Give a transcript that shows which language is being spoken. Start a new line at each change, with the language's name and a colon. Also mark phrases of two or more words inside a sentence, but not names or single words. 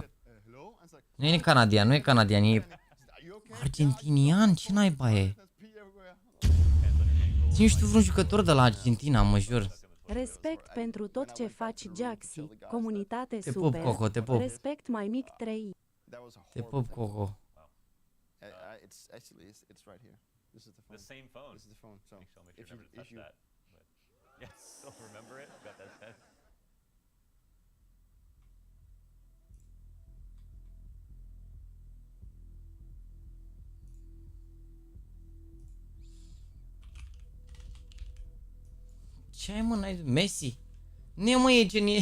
Romanian: Nu e canadian, nu e canadian, e argentinian, ce naiba e? Ține și tu vreun jucător de la Argentina, mă jur. Respect pentru tot ce faci, Jaxy. Comunitate Te super. pup, Coco, te pup. Respect mai mic 3. Te pup, Coco.
English: It's right here. This is the phone. The same phone. This is the phone. So Make sure never to touch that. But yeah, still remember it. Got that set.
Romanian: Ce ai, mă, n-ai... Messi? Nu e, mă, e genie...